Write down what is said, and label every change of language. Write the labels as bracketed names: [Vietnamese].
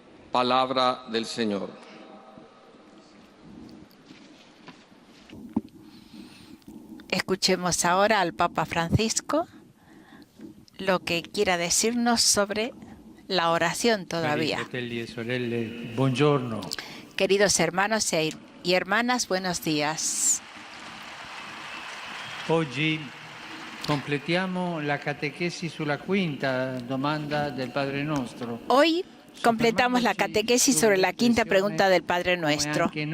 [Spanish] Palabra del Señor. Escuchemos ahora al Papa Francisco lo que quiera decirnos sobre la oración todavía. [Italian] Fratelli e sorelle, buongiorno. [Spanish] Queridos hermanos y hermanas, buenos días. [Italian] Oggi completiamo la catequesi sulla quinta domanda del Padre Nostro. [Spanish] Hoy completamos la catequesis sobre la quinta pregunta del Padre Nuestro.